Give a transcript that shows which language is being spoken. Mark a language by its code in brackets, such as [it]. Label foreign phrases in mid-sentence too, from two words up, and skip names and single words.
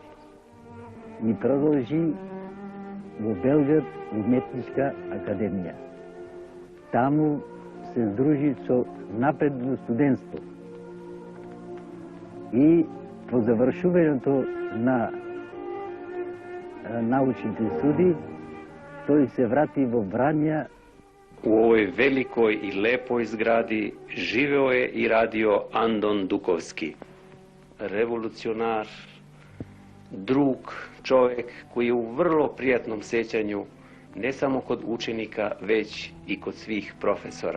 [mk] И продолжи во Белград уметничка академија. Таму се здружи со напредно студентство. И по завршувањето на научните студии, тој се врати во Врања. [sr] U ovoj velikoj i lepoj zgradi živeo je i radio Andon Dukovski. Revolucionar, drug, čovjek koji je u vrlo prijatnom sjećanju ne samo kod učenika, već i kod svih profesora.